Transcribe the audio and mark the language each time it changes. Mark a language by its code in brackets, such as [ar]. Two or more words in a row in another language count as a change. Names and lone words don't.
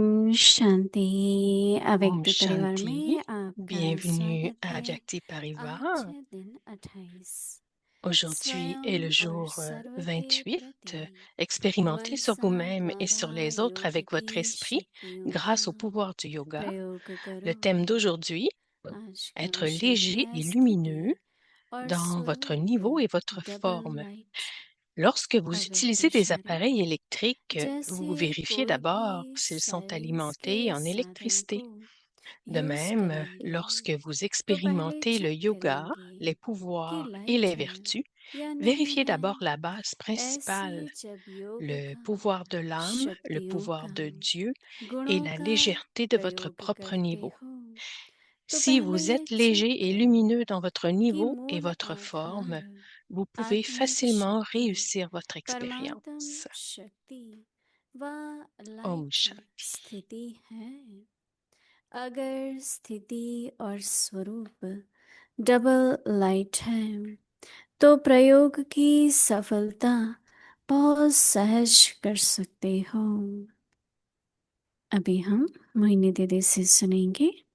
[hi] शांति। Om अव्यक्ति परिवार Shanti, में आपका [fr] bienvenue [hi] स्वागत [fr] à [hi] है। Vyakti आज Parivar. है दिन 28। [fr] Aujourd'hui est [hi] स्वयं [fr] le [hi] और [fr] jour [hi] सर्व के [fr] 28. [hi] प्रति [fr] Expérimentez sur [hi] मनसा [fr] vous-même et sur [hi] द्वारा [fr] les autres [hi] योग [fr] avec votre [hi] की [fr] esprit [hi] शक्तियों का [fr] grâce au pouvoir du yoga. [hi] प्रयोग [fr] Le [hi] करो। [fr] thème d'aujourd'hui, [hi] आज का [fr] être [hi] विषय [fr] léger [hi] है [fr] et lumineux [hi] स्थिति और [fr] dans votre [hi] स्वरूप [fr] niveau et votre [hi] डबल [fr] forme. [hi] लाइट। [fr] Lorsque vous [hi] अव्यक्त [fr] utilisez des [hi] इशारे। [fr] appareils électriques, vous [hi] जैसे [fr] vérifiez [hi] कोई [fr] d'abord [hi] भी [fr] s'ils sont [hi] साइलेंस के [fr] alimentés en [hi] साधन [fr] électricité. [hi] को [fr] De [hi] यूज [fr] même, [hi] करेंगे [fr] lorsque vous [hi] तो पहले [fr] expérimentez le [hi] चेक [fr] yoga, [hi] करेंगे [fr] les [hi] कि [fr] pouvoirs et [hi] लाइट [fr] les [hi] है [fr] vertus, [hi] या नहीं [fr] vérifiez [hi] है। [fr] d'abord la base [hi] ऐसे [fr] principale, [hi] जब योग [fr] le [hi] का, [fr] pouvoir de l'âme, le [hi] शक्तियों [fr] pouvoir [hi] का, [fr] de Dieu et [hi] गुणों [fr] la [hi] का [fr] légèreté de votre [hi] प्रयोग [fr] propre [hi] करते [fr] niveau. [hi] हो तो [fr] Si [hi] पहले [fr] vous [hi] ये [fr] êtes [hi] चेक [fr] léger et [hi] करो [fr] lumineux dans votre [hi] कि [fr] niveau et [hi] मूल [fr] votre forme, [hi] आधार [fr] vous pouvez [hi] आत्मिक [fr] facilement [hi] शक्ति, [fr] réussir votre [hi] परमात्म [fr] expérience. [hi] शक्ति व [fr] Om [hi] लाइट [fr] Shanti. [hi] स्थिति है। अगर स्थिति और स्वरूप डबल लाइट है तो प्रयोग की सफलता बहुत सहज कर सकते हो। अभी हम मोहिनी दीदी से सुनेंगे।